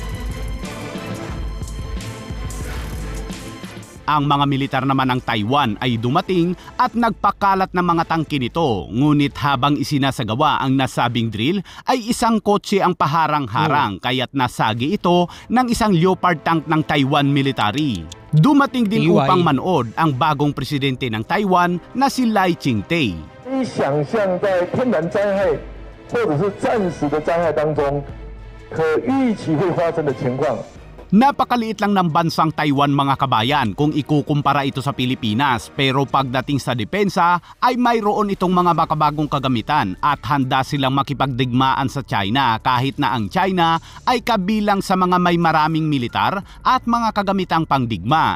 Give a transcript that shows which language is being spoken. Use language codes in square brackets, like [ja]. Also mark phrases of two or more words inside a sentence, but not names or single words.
[tl] Ang mga militar naman ng Taiwan ay dumating at nagpakalat ng mga tangke nito. Ngunit habang isinasagawa ang nasabing drill ay isang kotse ang paharang-harang kaya't nasagi ito ng isang Leopard tank ng [en] Taiwan military. [tl] Dumating din TY. upang manood ang bagong presidente ng Taiwan na si Lai Ching-te. [zh] 可以想象在天然灾害或者是暂时的灾害当中，可预期会发生的情况。 [tl] Napakaliit lang ng bansang Taiwan mga kabayan kung ikukumpara ito sa Pilipinas, pero pagdating sa depensa ay mayroon itong mga makabagong kagamitan at handa silang makipagdigmaan sa China kahit na ang China ay kabilang sa mga may maraming militar at mga kagamitang pangdigma.